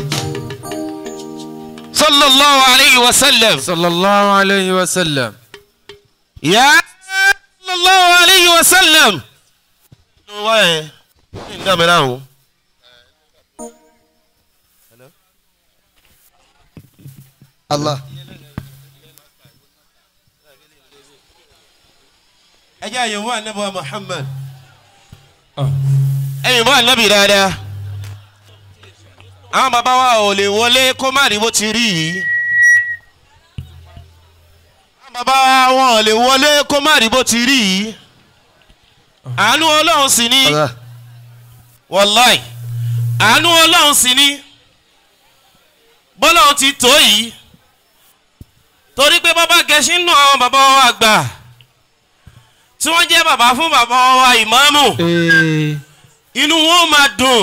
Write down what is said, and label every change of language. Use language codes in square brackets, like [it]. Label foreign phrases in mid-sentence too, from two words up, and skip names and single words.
[ar] صلى الله عليه وسلم صلى الله عليه وسلم يا صلى الله عليه وسلم الله [yo] ẹjẹ́ àyẹ̀wò ànábì Muhammad ẹ̀yìn bọ́ ànábì dáadáa àwọn bàbá wa ò lè wọlé kó má rí bó ti rí yìí àwọn bàbá wọn ò lè wọlé kó má rí bó ti rí yìí àánú Ọlọ́run sì ni wàláì àánú Ọlọ́run sì ni bọ́lọ́run ti tó yìí torí pé bàbá gẹ̀ẹ́sì nù àwọn bàbá wa àgbà tí wọ́n jẹ́ bàbá fún bàbá wa ìmáàmù inú wọn máa dùn